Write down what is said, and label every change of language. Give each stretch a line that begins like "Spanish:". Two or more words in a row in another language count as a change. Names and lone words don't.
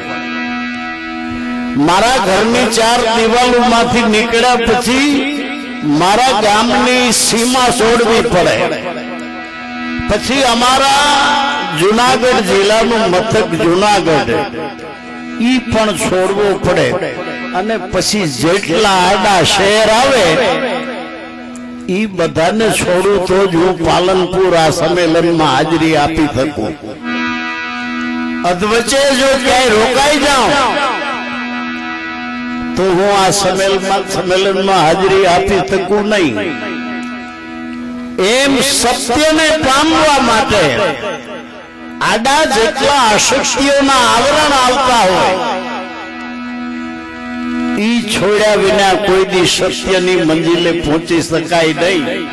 Gujarati: મારા ઘરની 4 દિવાલો માથી નીકળ્યા પછી મારા ગામની સીમા છોડવી પડે। પછી અમારા જૂનાગઢ જિલ્લાનું મથક જૂનાગઢ ઈ પણ છોડવો પડે અને પછી જેટલા આડા શહેર આવે ઈ બધાને છોડું તો જ હું પાલનપુર આ સંમેલન માં હાજરી આપી શકું। અધવચ્ચે જો ક્યાં રોકાઈ જાઉં તો હું આ સંમેલન માં હાજરી આપી શકું નહીં। એમ સત્ય ને પામવા માટે આડા જેટલા અશક્તિઓના આવરણ આવતા હોય ઈ છોડ્યા વિના કોઈ દી સત્યની મંજિલે પહોંચી શકાય નહીં।